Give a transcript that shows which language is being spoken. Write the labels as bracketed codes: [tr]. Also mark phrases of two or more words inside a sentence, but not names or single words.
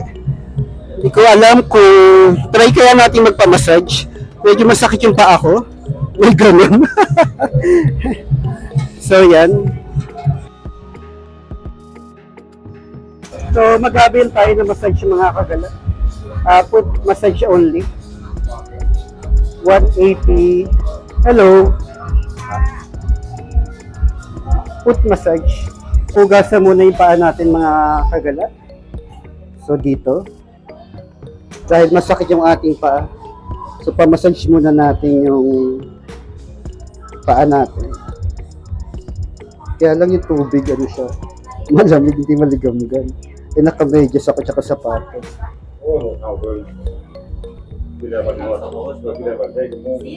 [tl] Hindi ko alam kung try kaya natin magpamassage. Medyo masakit yung paa ko. May ganun. So yan. So mag-avail tayo ng massage mga kagala. [en] Foot massage only. 180. Hello. Foot massage. [tl] Hugasan muna yung paa natin mga kagala. So dito. Dahil masakit yung ating paa. So pamassage muna natin yung paa natin. Kaya lang yung tubig, ano siya. Malamig, hindi maligamgam. Eh nakamedyas ako tsaka sapatos. [en] Oh, how good. Tidak pada tidak pada itu.